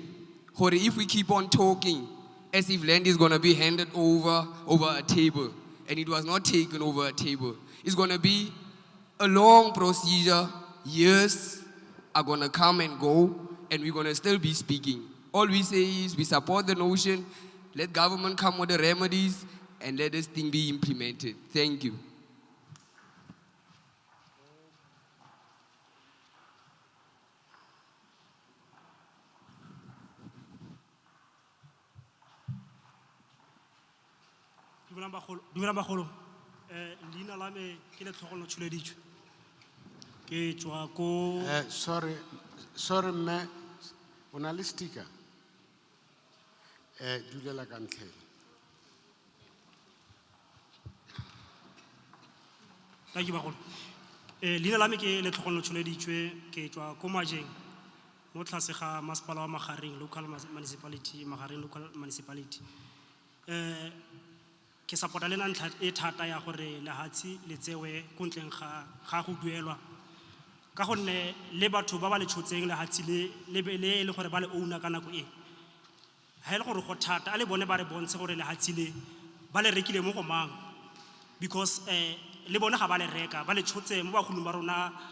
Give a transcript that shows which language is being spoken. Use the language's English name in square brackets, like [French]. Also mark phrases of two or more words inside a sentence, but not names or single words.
[English] If we keep on talking as if land is going to be handed over a table, and it was not taken over a table, it's going to be a long procedure. Years are going to come and go, and we're going to still be speaking. All we say is we support the notion, let government come with the remedies, and let this thing be implemented. Thank you. [Tswana] Dumelang bagolo. Leina la me ke le tlhogolo tshuleditswe. Ke tswa ko Sorry, me, una le sticker. Dulela ka ntlheng. [English] Thank you bagolo. [Tswana] Leina la me ke le tlhogolo tshuleditswe ke tswa ko Majeng. Mo tlase ga masepala wa Magareng local municipality, Magareng local municipality. Ke supporta lena ntlha e thata ya gore lehatsi le tsewe ko ntleng ga go duelwa ka gonne le batho ba ba le tshotseng lehatsi le gore ba le ouna ka nako e ha ile gore go thata a le bone ba re bontshe gore lehatsi le ba le rekile mo go mang because le bone ga ba le reka ba le tshotse mo ba go luma rona